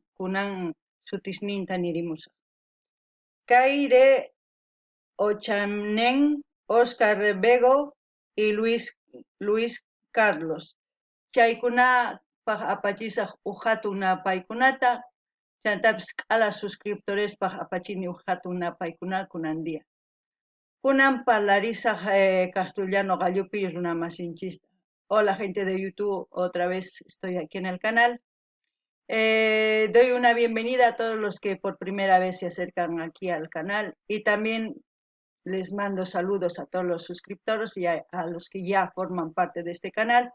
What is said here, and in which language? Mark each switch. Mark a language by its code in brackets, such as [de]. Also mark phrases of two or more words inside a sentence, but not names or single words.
[qu] Kunan sutisninta nirimusaq. Kayre Ochanen, Oscar Bego y Luis Carlos. Chaykunapaq apachisaq hatun napaykunata, chantapis k'ala suscriptorespaq apachini hatun napaykuna kunan dia. Kunan parlarisaq castellano gallupi runamasinchista. [es] Hola gente de YouTube, otra vez estoy aquí en el canal. Doy una bienvenida a todos los que por primera vez se acercan aquí al canal y también les mando saludos a todos los suscriptores y a los que ya forman parte de este canal.